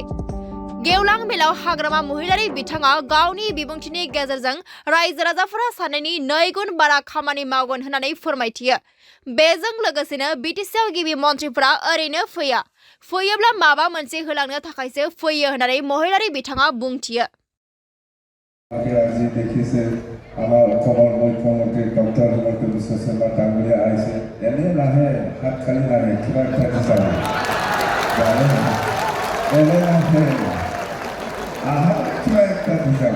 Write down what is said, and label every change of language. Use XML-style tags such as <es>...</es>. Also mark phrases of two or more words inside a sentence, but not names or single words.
<brx>गेवलां मेलाव हाग्रामा महिलारि बिथाङा गावनि बिबुंथिनि गेजेरजों रायजो राजाफोरा साननायनि 2 गुन बारा खामानि मावगोन होननानै फोरमायथियो। बेजों लोगोसेनो BTCआव गिबि मन्थ्रिफोरा ओरैनो फैया, फैयोब्ला माबा मोनसे होलांनो थाखायसो फैयो होननानै महिलारि बिथाङा बुंथियो।</brx> <as>আজি দেখিছে আমাৰ অসমৰ মুখ্যমন্ত্ৰী ডক্টৰ হিমন্ত বিশ্ব শৰ্মা ডাঙৰীয়া আহিছে, এনে নাহে হাত খালি নাহে, কিবা এটা বিচাৰে এনে নাহে কিবা এটা বিচাৰে।</as>